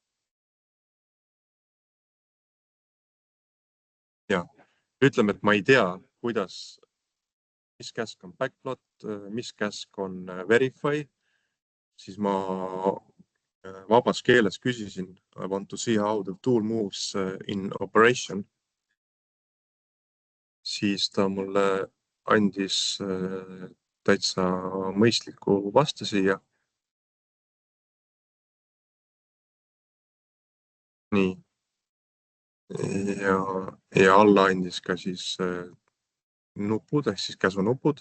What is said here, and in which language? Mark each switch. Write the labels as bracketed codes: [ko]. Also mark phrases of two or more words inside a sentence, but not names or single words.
[et] Ja, ütleme, et ma ei tea, mis käsk on backplot, mis käsk on verify, siis ma vabas keeles küsisin, [en] I want to see how the tool moves in operation. [et] Siis ta mulle andis täitsa mõistliku vasta siia. Nii. Ja alla andis ka siis nupud, ehk siis käsunupud.